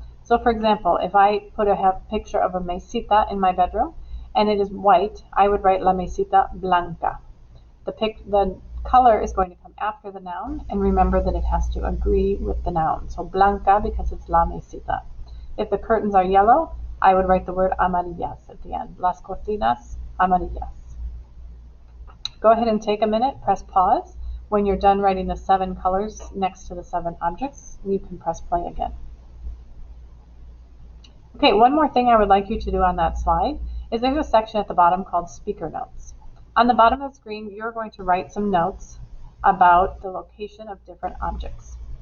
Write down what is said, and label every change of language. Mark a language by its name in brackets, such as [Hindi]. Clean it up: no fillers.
[English] So for example, if I put a picture of a mesita in my bedroom and it is white, I would write [Spanish] la mesita blanca. [English] The color is going to come after the noun, and remember that it has to agree with the noun. So blanca because it's [Spanish] la mesita. [English] If the curtains are yellow, I would write the word amarillas at the end. [Spanish] Las cortinas amarillas. [English] Go ahead and take a minute, press pause. When you're done writing the 7 colors next to the 7 objects, you can press play again. Okay, one more thing I would like you to do on that slide is there's a section at the bottom called speaker notes. On the bottom of the screen, you're going to write some notes about the location of different objects.